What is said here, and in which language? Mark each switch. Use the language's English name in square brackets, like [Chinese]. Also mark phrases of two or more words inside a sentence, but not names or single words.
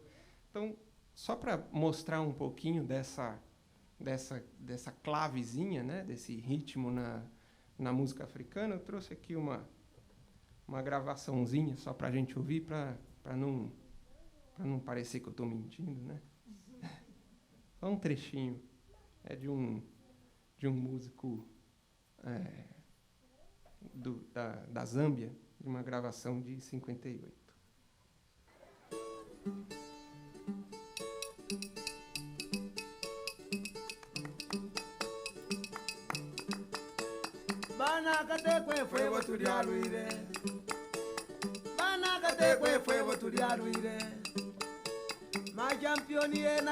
[Portuguese] Então, só para mostrar um pouquinho dessa clavezinha, né, desse ritmo na música africana, eu trouxe aqui uma gravaçãozinha só para a gente ouvir, para não parecer que eu estou mentindo, né? Só um trechinho. É de um músico da Zâmbia, de uma gravação de 58. [Bemba] Bana katekwe fwe botulyalwire Bana katekwe fwe botulyalwire Machampioni yena